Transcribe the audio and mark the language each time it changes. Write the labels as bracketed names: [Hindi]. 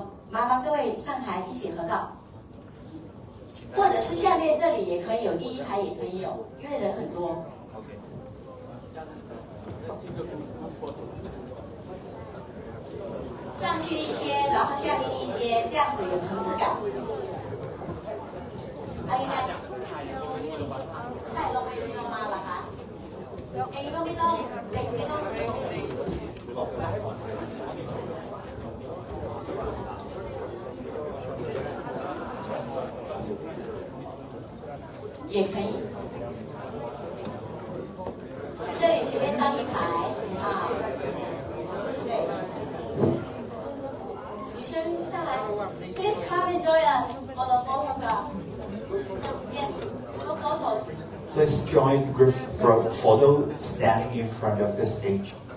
[Chinese] 麻烦各位上台一起合照，或者是下面这里也可以有，第一排也可以有，因为人很多。上去一些，然后下面一些，这样子有层次感。 [Thai] อันนี้นะถ่ายลงไปลงมาเหรอคะอันนี้ก็ไม่ต้องเด็กไม่ต้อง [Chinese] 也可以。这里前面站一排啊，对，女生上来 ， [English] Please come and join us for the photograph. Yes, no photos. Please join the group photo standing in front of the stage.